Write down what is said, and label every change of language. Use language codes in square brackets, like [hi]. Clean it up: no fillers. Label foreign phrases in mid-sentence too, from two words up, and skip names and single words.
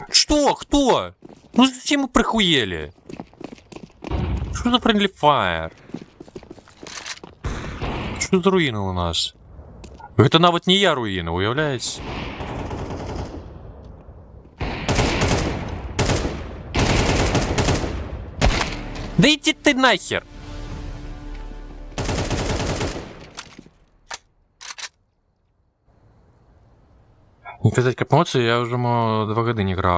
[ru] кто? Кто? Ну зачем мы прихуели? Что за [en] friendly fire? [ru] Что за руины у нас? [be] Это нават не я руина, уявляете? [ru] Да иди ты нахер! [be] Не казаць, каб эмоцыі, я ўжо 2 гады не граў.